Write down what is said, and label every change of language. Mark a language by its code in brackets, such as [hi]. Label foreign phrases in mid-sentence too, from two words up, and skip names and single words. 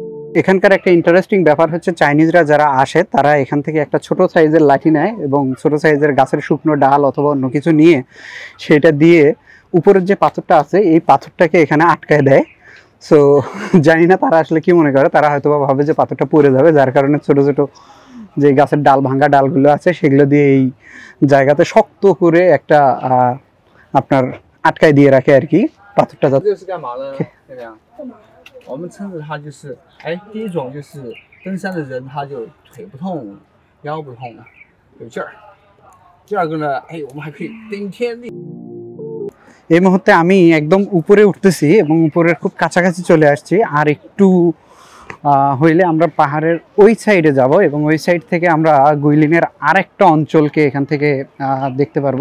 [bn] এখানকার একটা ইন্টারেস্টিং ব্যাপার হচ্ছে চাইনিজরা যারা আসে তারা এখান থেকে একটা ছোট সাইজের লাঠি নেয় এবং ছোট সাইজের গাছের শুকনো ডাল অথবা অন্য কিছু নিয়ে সেটা দিয়ে উপরের যে পাথরটা আছে এই পাথরটাকে এখানে আটকায় দেয়। সো জানি না তারা আসলে কি মনে করে, তারা হয়তো বা ভাবে যে পাথরটা পড়ে যাবে, যার কারণে ছোট ছোট যে গাছের ডাল ভাঙ্গা ডালগুলো আছে সেগুলো দিয়ে এই জায়গাতে শক্ত করে একটা আপনার আটকায় দিয়ে রাখে আর কি পাথরটা। [zh] 这个是干嘛的呢？这个呀，我们称之它就是，第一种就是登山的人他就腿不痛、腰不痛，有劲儿。第二个呢，我们还可以顶天立。 [bn] এই মুহূর্তে আমি একদম উপরে উঠতেছি এবং উপরের খুব কাছাকাছি চলে আসছি। আর একটু হইলে আমরা পাহাড়ের ওই সাইডে যাব এবং ওই সাইড থেকে আমরা গুইলিনের আরেকটা অঞ্চলকে এখান থেকে দেখতে পারবো।